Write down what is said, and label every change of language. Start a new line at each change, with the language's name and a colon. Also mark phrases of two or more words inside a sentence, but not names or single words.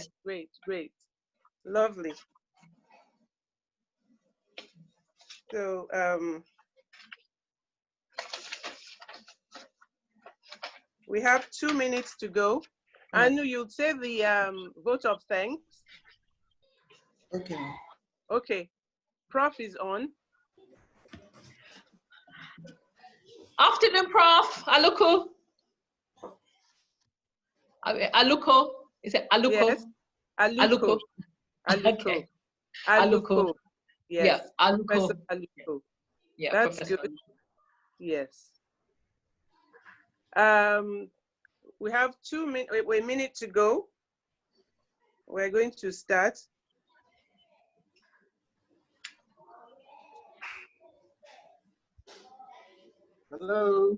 English: Great. Lovely. So, we have 2 minutes to go. Anu, you'll say the vote of thanks. Okay. Okay. Prof is on. Afternoon, Prof. Aliko. Aliko. Is it Aliko? Yes. Aliko. Okay. Aliko. Yes. Yeah, Aliko. Professor Aliko. Yeah, That's Professor good. Aliko. Yes. We have 2 minutes, a minute to go. We're going to start. Hello.